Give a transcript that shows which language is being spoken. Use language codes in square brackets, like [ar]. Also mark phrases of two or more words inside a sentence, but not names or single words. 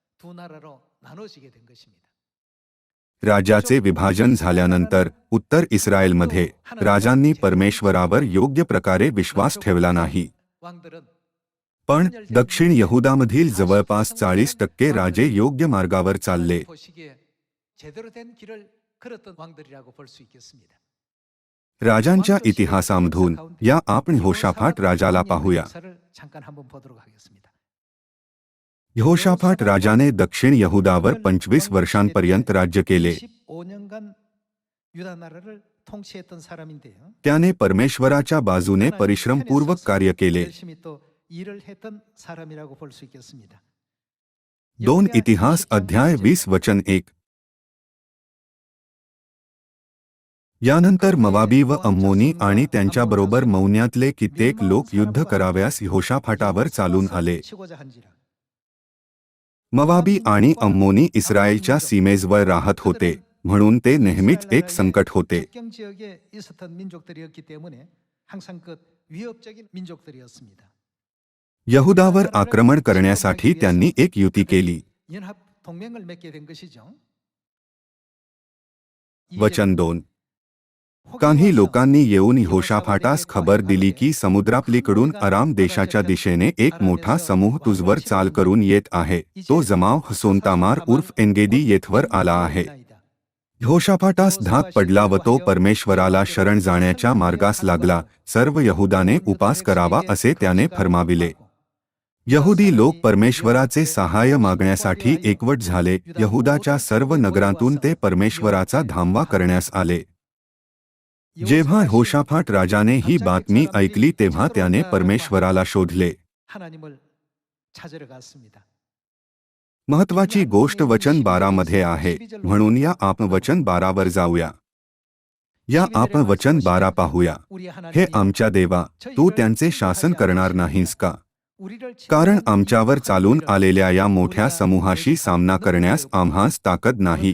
[mr] राज्याचे विभाजन झाल्यानंतर उत्तर इस्रायलमध्ये राजांनी परमेश्वरावर योग्य प्रकारे विश्वास ठेवला नाही, पण दक्षिण यहुदामधील जवळपास 40% राजे योग्य मार्गावर चालले। [ko] 그랬던 왕들이라고 볼 수 있겠습니다. [mr] राजांच्या इतिहासामधून या आपण यहोशाफाट राजाला पाहूया. [ko] 역사를 잠깐 한번 보도록 하겠습니다. [mr] यहोशाफाट राजाने दक्षिण यहुदावर 25 वर्षांपर्यंत राज्य केले. [ko] 25년간 유다 나라를 통치했던 사람인데요. [mr] त्याने परमेश्वराच्या बाजूने परिश्रमपूर्वक कार्य केले. [ko] 열심히 또 일을 했던 사람이라고 볼 수 있겠습니다. [mr] 2 इतिहास अध्याय 20 वचन 1. यानंतर मवाबी व अम्मोनी आणि त्यांच्याबरोबर मौन्यातले कित्येक लोक युद्ध कराव्यास यहोशाफाटावर चालून आले. मवाबी आणि अम्मोनी इस्रायलच्या सीमेजवळ राहत होते, म्हणून ते नेहमीच एक संकट होते. [ko] 국경 지역에 있었던 민족들이었기 때문에 항상 그 위협적인 민족들이었습니다. [mr] यहुदावर आक्रमण करण्यासाठी त्यांनी एक युती केली. [ko] 연합 동맹을 맺게 된 것이죠. [mr] वचन 2. काही लोकांनी येऊन यहोशाफाटास खबर दिली की समुद्रापलीकडून अराम देशाच्या दिशेने एक मोठा समूह तुझवर चाल करून येत आहे. तो जमाव हसोन तामार उर्फ एनगेदी येथवर आला आहे. यहोशाफाटास धाक पडला व तो परमेश्वराला शरण जाण्याच्या मार्गास लागला. सर्व यहुदाने उपास करावा असे त्याने फरमाविले. यहुदी लोक परमेश्वराचे सहाय्य मागण्यासाठी एकवट झाले. यहुदाच्या सर्व नगरांतून ते परमेश्वराचा धामवा करण्यास आले. जेव्हा यहोशाफाट राजाने ही बातमी ऐकली तेव्हा त्याने परमेश्वराला शोधले. [ko] 하나님을 찾으러 갔습니다. [mr] महत्वाची गोष्ट वचन 12 मध्ये आहे, म्हणून या आपण वचन 12 वर जाऊया. या आपण वचन 12 पाहूया. हे आमच्या देवा, तू त्यांचे शासन करणार नाहीस का? कारण आमच्यावर चालून आलेल्या या मोठ्या समूहाशी सामना करण्यास आम्हास ताकद नाही.